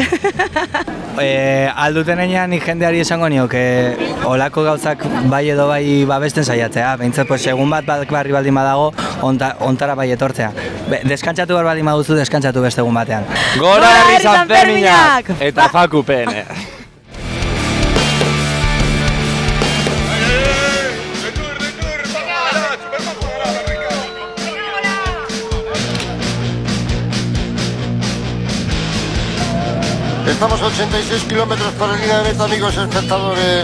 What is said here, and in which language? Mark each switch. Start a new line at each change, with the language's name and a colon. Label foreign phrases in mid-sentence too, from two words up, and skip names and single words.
Basque: Alduten enean nik jendeari esango nioke olako gauzak bai edo bai babesten saiatzea. Behintzat, egun bat barri baldin badago, ontara bai etortzea. Deskantzatu bar baldin baduzu, deskantzatu beste egun batean. Gora herri San Ferminak! Eta Faku PN!
Spanish: Estamos a 86 kilómetros por línea de meta, amigos espectadores.